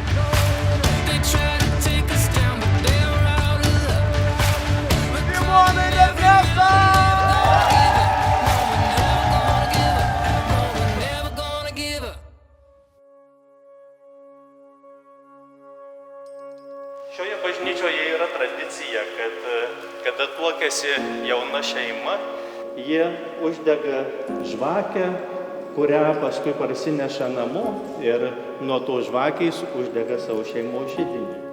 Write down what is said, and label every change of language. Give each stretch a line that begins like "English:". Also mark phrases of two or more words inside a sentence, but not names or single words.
English: They try to take us down, but they're out of luck. We're going never gonna give up.
Lithuanian: Šioje bažnyčioje yra tradicija, kad kada tuokiasi jauna šeima, jie uždega žvakę, kurią paskui parsineša namo ir nuo to žvakės uždega savo šeimos židinį.